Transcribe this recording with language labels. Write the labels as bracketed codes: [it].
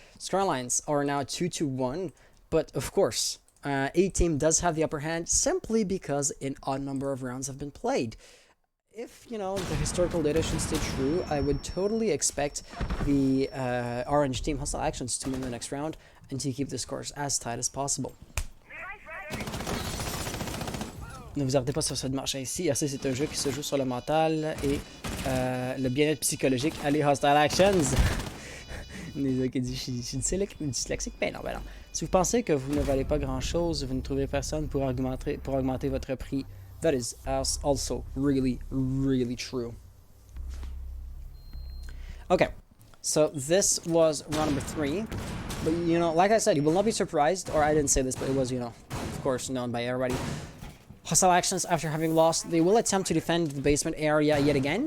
[en] Scorelines are now 2-1, but of course, A team does have the upper hand simply because an odd number of rounds have been played. If, you know, the historical data should stay true, I would totally expect the orange team, Hostile Actions, to win the next round and to keep the scores as tight as possible. [fr] Ne vous arrêtez pas sur cette marche ainsi. RC, c'est un jeu qui se joue sur le mental et le bien-être psychologique. Allez, Hostile Actions! Qui dit, je suis dyslexique. Ben non, ben non. Si vous pensez que vous ne valez pas grand-chose, vous ne trouvez personne pour augmenter votre prix. [en] That is also really, really true. Okay, so this was round number 3. But, you know, like I said, you will not be surprised, or I didn't say this, but it was, you know, of course, known by everybody. Hostile Actions, after having lost, they will attempt to defend the basement area yet again.